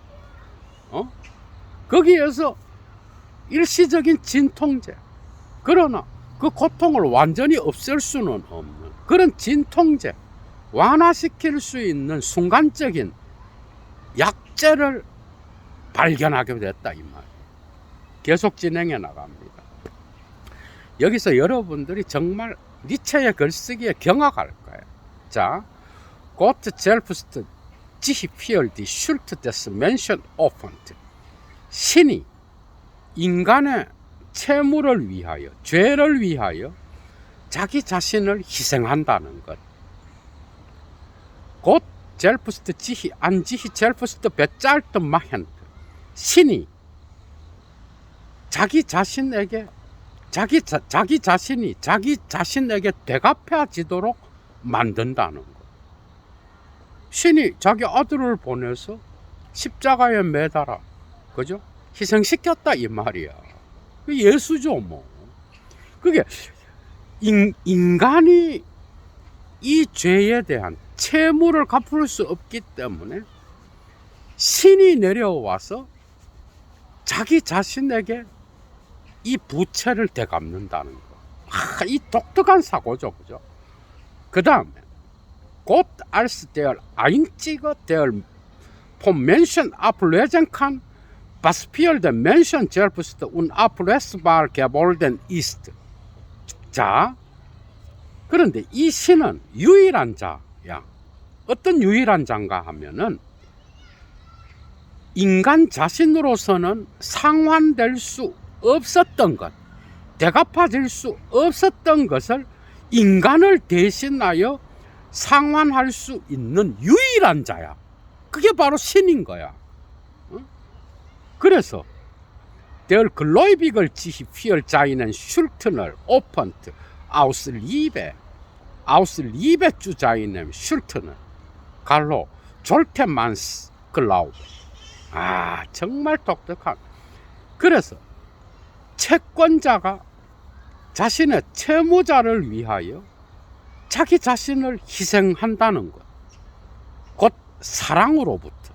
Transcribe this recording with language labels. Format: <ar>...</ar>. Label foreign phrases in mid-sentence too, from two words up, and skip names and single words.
<ko>거기에서 일시적인 진통제, 그러나 그 고통을 완전히 없앨 수는 없는 그런 진통제, 완화시킬 수 있는 순간적인 약재를 발견하게 됐다, 이 말. 계속 진행해 나갑니다. 여기서 여러분들이 정말 니체의 글쓰기에 경악할 거예요. 자,</ko> <de>Gott selbst sich für die Schuld des Menschen opfert.</de> <ko>신이 인간의 채무를 위하여, 죄를 위하여 자기 자신을 희생한다는 것.</ko> <de>Gott selbst sich an sich selbst bezahlt machen.</de> <ko>신이 자기 자신에게 자기 자신이 자기 자신에게 대갚아지도록 만든다는 것. 신이 자기 아들을 보내서 십자가에 매달아, 그죠? 희생시켰다 이 말이야. 예수죠 뭐. 그게 인간이 이 죄에 대한 채무를 갚을 수 없기 때문에 신이 내려와서 자기 자신에게 이 부채를 되갚는다는 거. 이 독특한 사고죠, 그죠? 그 다음에</ko> <de>Gott als der Einzige, der vom Menschen ablösen kann, was für den Menschen selbst unablösbar geworden ist.</de> <ko>자, 그런데 이 신은 유일한 자야. 어떤 유일한 자인가 하면은 인간 자신으로서는 상환될 수 없었던 것, 되갚아질 수 없었던 것을 인간을 대신하여 상환할 수 있는 유일한 자야. 그게 바로 신인 거야.</ko> <de>그래서 der Gläubiger sich für seinen Schuldner opfert aus Liebe zu seinem Schuldner. 갈로 졸테만스 글라우브.</de> <ko>정말 독특한. 그래서 채권자가 자신의 채무자를 위하여 자기 자신을 희생한다는 것. 곧 사랑으로부터.</ko>